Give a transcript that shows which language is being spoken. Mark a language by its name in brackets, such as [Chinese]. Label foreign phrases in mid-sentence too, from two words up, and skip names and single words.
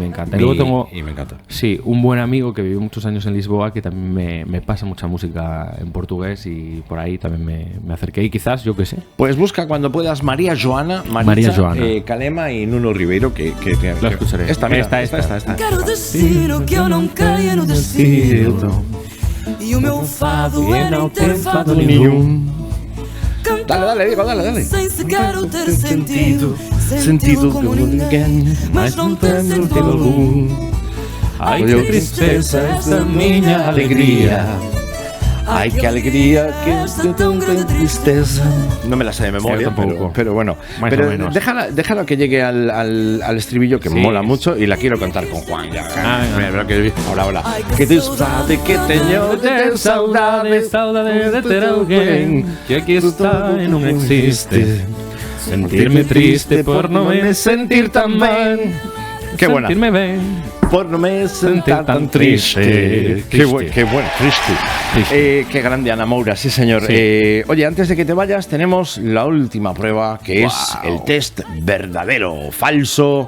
[Spanish] y me encanta. Y luego tengo, y me encanta. sí, un buen amigo que vivió muchos años en Lisboa que también me pasa mucha música en portugués y por ahí también me acerqué. Y quizás, yo qué sé. Pues busca cuando puedas María Joana, María Joana. Calema y Nuno Ribeiro, que Lo escucharé. Esta, mira, Esta. [Portuguese] Quero destino que eu não caia no destino. E o meu fado é não ter fado nenhum. [Spanish] Dale, Diego, dale. [Portuguese] Sem sequer o ter sentido como ninguém, mas não ter sentido algum. Ai, que tristeza essa minha alegría. Ay, qué alegría, que tão grande tristeza. [Spanish] No me la sé de memoria, Sí, tampoco. pero bueno. Más Pero o menos. déjala que llegue al estribillo, que Sí. mola mucho, y la quiero cantar con Juan. Ya. Venga. Ahora. [Galician] Que disfrute que teño de ter saudade, saudade de ter alguén que aquí está e non existe. Sentirme triste por non me sentir tan ben. [Spanish] Qué buena. [Galician] Sentirme ben. [Spanish] Por no me sentir tan triste. Qué bueno, triste. Qué grande Ana Moura, sí señor. Sí. Oye, antes de que te vayas, tenemos la última prueba, que es el test verdadero o falso.